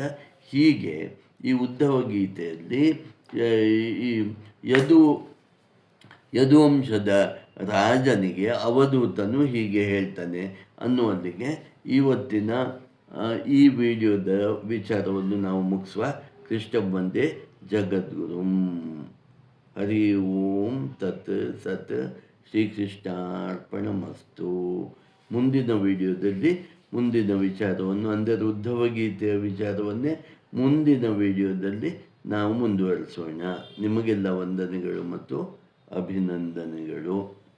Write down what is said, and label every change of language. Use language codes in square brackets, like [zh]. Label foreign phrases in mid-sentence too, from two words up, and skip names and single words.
[kn] ಹೀಗೆ ಈ ಉದ್ಧವ ಗೀತೆಯಲ್ಲಿ ಈ ಯದುವಂಶದ ರಾಜನಿಗೆ ಅವಧೂತನು ಹೀಗೆ ಹೇಳ್ತಾನೆ ಅನ್ನುವಲ್ಲಿಗೆ ಇವತ್ತಿನ ಈ ವಿಡಿಯೋದ ವಿಚಾರವನ್ನು ನಾವು ಮುಗಿಸುವ. [sa] ಕೃಷ್ಣ ವಂದೇ ಜಗದ್ಗುರುಂ. ಹರಿ ಓಂ ತತ್ ಸತ್ ಶ್ರೀಕೃಷ್ಣಾರ್ಪಣಮಸ್ತು. [kn] ಮುಂದಿನ ವಿಡಿಯೋದಲ್ಲಿ ಮುಂದಿನ ವಿಚಾರವನ್ನು, ಅಂದರೆ ಉದ್ಧವ ಗೀತೆಯ ವಿಚಾರವನ್ನೇ ಮುಂದಿನ ವಿಡಿಯೋದಲ್ಲಿ ನಾವು ಮುಂದುವರಿಸೋಣ. ನಿಮಗೆಲ್ಲ ವಂದನೆಗಳು ಮತ್ತು ಅಭಿನಂದನೆಗಳು.